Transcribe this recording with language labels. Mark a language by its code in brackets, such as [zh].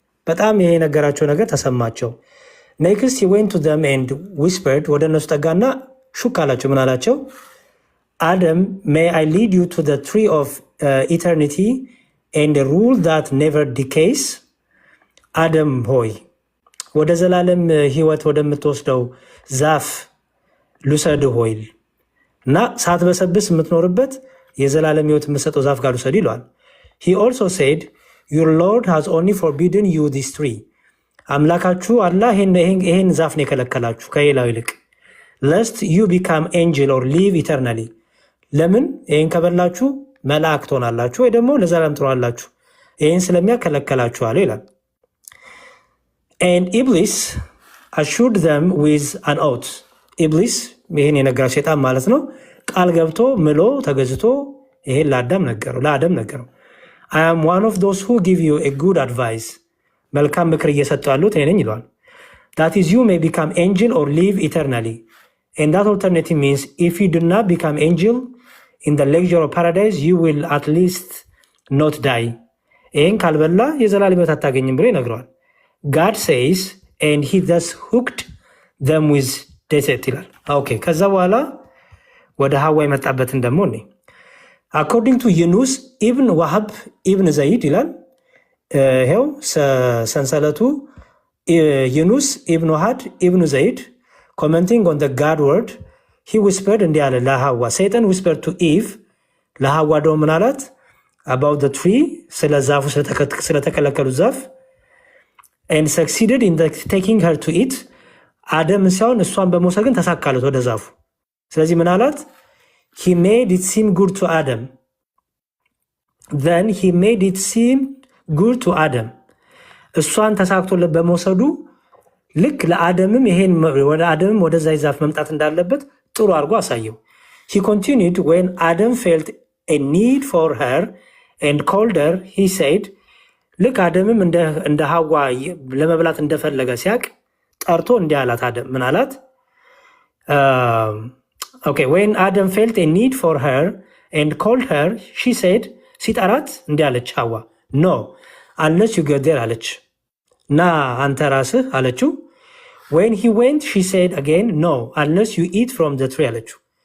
[am] በጣም ይሄ የነገራቸው ነገር ተሰማቸው። [en] Next he went to them and whispered [am] ወደ እነሱ ጠጋና ሹክ አላቸው። ምን አላቸው? [en] Adam, may I lead you to the tree of eternity and a rule that never decays? [am] አደም ሆይ ወደ ዘላለም ሕይወት ወደምትወስደው ዛፍ ልውሰድህ ሆይ እና ሳትበሰብስ የምትኖርበት የዘላለም ሕይወት የምትሰጠው ዛፍ ጋር ውሰድ ይለዋል። [en] He also said, Your Lord has only forbidden you this tree. [am] አምላካችሁ አላህ ይሄን ዛፍ ነው የከለከላችሁ ከሌላው ይልቅ [en] lest you become angel or live eternally. [am] ለምን ይሄን ከበላችሁ መላእክት ሆናላችሁ ወይ ደግሞ ለዘላለም ትኖራላችሁ። ይሄን ስለሚያከለከላችሁ አለ ይላል። [en] And Iblis assured them with an oath. [am] Iblis ይሄን የነገረው ሸይጣን ማለት ነው። ቃል ገብቶ ምሎ ተገዝቶ ይሄን ለአዳም ነገረው። [en] I am one of those who give you a good advice. [am] መልካም ምክር እየሰጡ ያሉት እኔ ነኝ ይለዋል። [en] That is, you may become angel or live eternally. And that alternative means if you do not become angel in the luxury of paradise, you will at least not die. [am] ይሄን ካልበላ የዘላለም ሕይወት አታገኝም ብሎ ይነግረዋል። [en] God says, and he thus hooked them with deceit [am] ይላል። ኦኬ ከዛ በኋላ ወደ ሐዋ የመጣበትን ደግሞ እኔ [en] according to Yunus ibn Wahab ibn Zayd [am] ይላል። ይሄው ሰንሰለቱ [en] Yunus ibn Wahab ibn Zayd commenting on the God word, he whispered [am] እንዲህ አለ ለሐዋ። [en] Satan whispered to Eve, [am] ለሐዋ ደግሞ ምን አላት? [en] about the tree [am] ስለ ዛፉ ስለተከለከሉት ዛፍ [en] and succeeded in taking her to eat. [am] አደም ሲሆን እሷን በመውሰድ ግን ተሳካለት ወደ ዛፉ። ስለዚህ ምን አላት? [en] he made it seem good to Adam. Then he made it seem good to Adam. [am] እሷን ተሳክቶለት በመውሰዱ ልክ ለአደምም ይሄን ወደ አደምም ወደዛ ዛፍ መምጣት እንዳለበት ጥሩ አድርጎ አሳየው። [en] he continued, when Adam felt a need for her and called her, he said, [am] ልክ አደምም እንደ ሐዋ ለመብላት እንደፈለገ ሲያቅ ጠርቶ እንዲህ አላት። አደም ምን አላት? [en] Okay, when Adam felt a need for her and called her, she said, [am] ሲጠራት እንዲህ አለች ሐዋ፣ [en] no, unless you get there አለች። [am] ና አንተ ራስህ አለችው። [en] when he went, she said again, no, unless you eat from the tree አለችው።